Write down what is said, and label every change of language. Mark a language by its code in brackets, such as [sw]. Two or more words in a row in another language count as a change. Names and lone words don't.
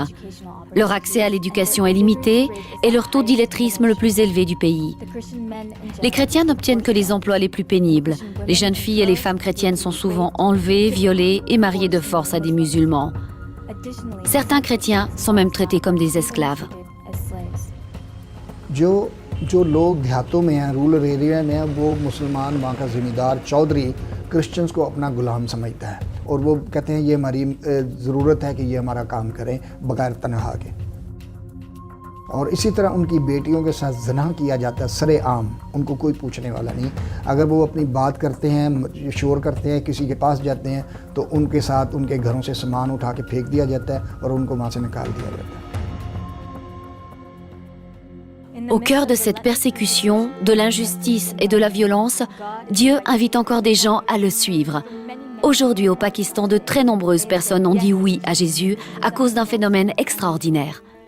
[fr] Leur accès à l'éducation est limité et leur taux d'illettrisme le plus élevé du pays. Les chrétiens n'obtiennent que les emplois les plus pénibles. Les jeunes filles et les femmes chrétiennes sont souvent enlevées, violées et mariées de force à des musulmans. Certains chrétiens sont même traités comme des esclaves. [hi] जो लोग देहातों में हैं, [en] rural area [hi] में हैं, वो मुसलमान वहाँ का ज़मींदार चौधरी क्रिश्चियंस को अपना गुलाम समझता है और वो कहते हैं ये हमारी ज़रूरत है कि ये हमारा काम करें बगैर तनख्वाह के। और इसी तरह उनकी बेटियों के साथ ज़ना किया जाता है सरेआम, उनको कोई पूछने वाला नहीं। अगर वो अपनी बात करते हैं, शोर करते हैं, किसी के पास जाते हैं तो उनके साथ उनके घरों से सामान उठा के फेंक दिया जाता है और उनको वहाँ से निकाल दिया जाता है। [fr] Au cœur de cette persécution, de l'injustice et de la violence, Dieu invite encore des gens à le suivre. Aujourd'hui, au Pakistan, de très nombreuses personnes ont dit oui à Jésus à cause d'un phénomène extraordinaire.